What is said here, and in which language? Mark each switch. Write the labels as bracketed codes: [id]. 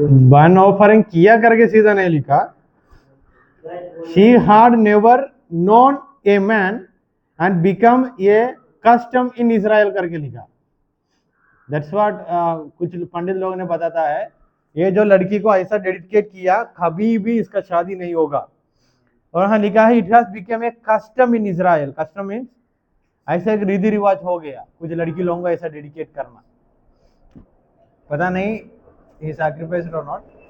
[hi] Burn offering किया करके सीधा नहीं लिखा. [en] She had never known a man and become a custom in Israel [hi] करके लिखा. [en] That's what [hi] कुछ पंडित लोगों ने बताता है, ये जो लड़की को ऐसा डेडिकेट किया, कभी भी इसका शादी नहीं होगा. और हाँ लिखा है, [en] It has become a custom in Israel. [hi] Custom means ऐसा एक रीति रिवाज हो गया कुछ लड़की लोगों को ऐसा डेडिकेट करना. पता नहीं [en] he sacrificed or not.